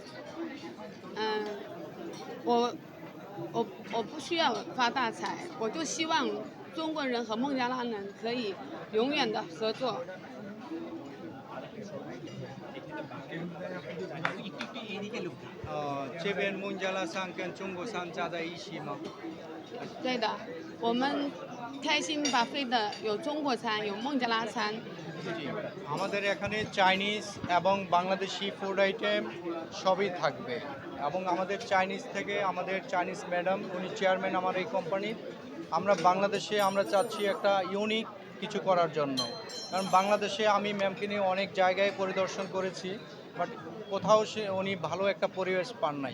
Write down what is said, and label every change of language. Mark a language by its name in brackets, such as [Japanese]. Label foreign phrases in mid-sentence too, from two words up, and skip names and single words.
[Chinese] 我不需要发大财，我就希望中国人和孟加拉人可以永远的合作。这边孟加拉餐跟中国餐加在一起吗？对的，我们开心buffet的有中国餐，有孟加拉餐。 [Bangla] আমাদের এখানে চাইনিজ এবং বাংলাদেশি [English] food item [Bangla] সবই থাকবে এবং আমাদের চাইনিজ থেকে আমাদের [English] Chinese madam [Bangla] উনি চেয়ারম্যান আমার এই কোম্পানির। আমরা বাংলাদেশে আমরা চাচ্ছি একটা ইউনিক কিছু করার জন্য, কারণ বাংলাদেশে আমি ম্যামকে নিয়ে অনেক জায়গায় পরিদর্শন করেছি, বাট কোথাও উনি ভালো একটা পরিবেশ পান নাই।